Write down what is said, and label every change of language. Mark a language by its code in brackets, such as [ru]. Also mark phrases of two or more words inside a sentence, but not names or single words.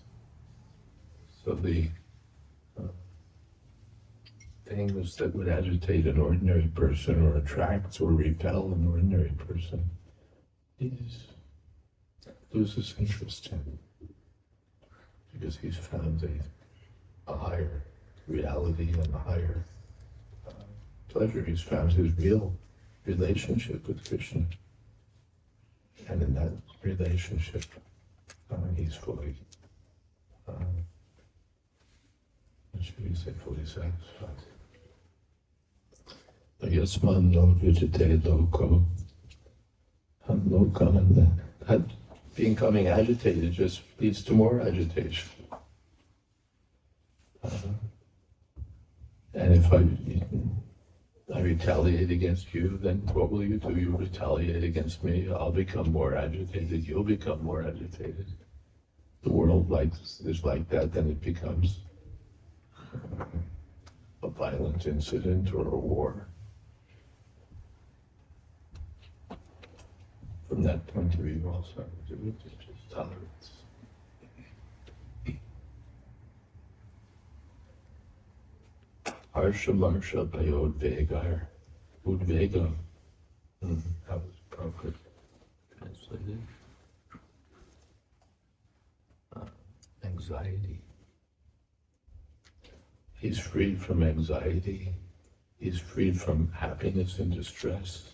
[en] So the things that would agitate an ordinary person or attract or repel an ordinary person, he loses interest in, because he's found a higher reality and a higher pleasure. He's found his real relationship with Krishna. And in that relationship, he's fully, should we say, fully satisfied. [sa] Yasmān nodvijate loko, lokān, [en] that becoming agitated just leads to more agitation. And if I retaliate against you, then what will you do? You retaliate against me, I'll become more agitated, you'll become more agitated. The world is like that, then it becomes a violent incident or a war. From that point of view also, it's just tolerance. [sa] Harṣāmarṣa-bhayodvegair. Udvega. [en] That was Purport translated. Anxiety. He's freed from anxiety. He's freed from happiness and distress.